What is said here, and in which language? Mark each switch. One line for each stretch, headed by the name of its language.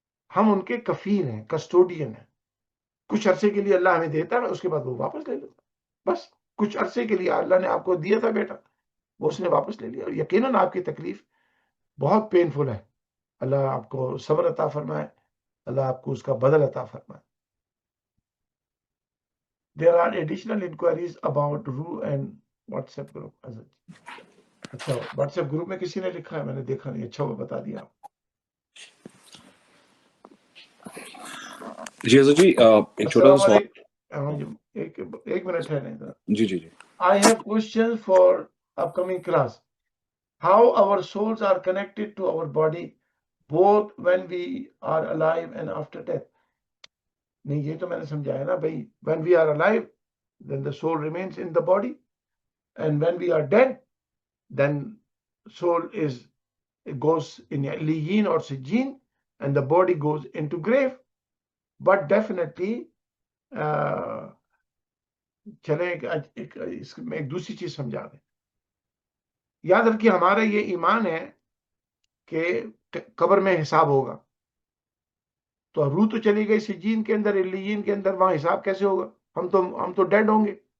Urdu: ہم ان کے کفیل ہیں، کسٹوڈین ہیں. کچھ عرصے کے لیے اللہ ہمیں دیتا ہے، اس کے بعد وہ واپس لے لیتا. بس کچھ عرصے کے لیے اللہ نے آپ کو دیا تھا بیٹا، وہ اس نے واپس لے لیا. اور یقیناً آپ کی تکلیف بہت پینفل ہے. اللہ آپ کو صبر عطا فرمائے، اللہ آپ کو اس کا بدل عطا فرمائے.
English: There are additional inquiries about RU and WhatsApp group.
Urdu: اچھا واٹس ایپ گروپ میں کسی نے لکھا ہے؟ میں نے دیکھا نہیں. اچھا وہ بتا دیا آپ. جی حضرت جی ایک چھوٹا السلام سا سوال. علیکم. ایک منٹ ہے. جی جی جی.
English: I have questions for upcoming class. How our souls are connected to our body both when we are alive and after death.
Urdu: نہیں یہ تو میں نے سمجھایا نا بھائی.
English: When we are alive then the soul remains in the body, and when we are dead then soul goes in Liyin or Sijin and the body goes into grave. But definitely
Urdu: چلیں اس میں ایک دوسری چیز سمجھا دیں. یاد رکھیے ہمارا یہ ایمان ہے کہ قبر میں حساب ہوگا. تو روح تو چلی گئی سجین کے اندر، علیین کے اندر، وہاں حساب کیسے ہوگا؟ ہم تو ڈیڈ ہوں گے.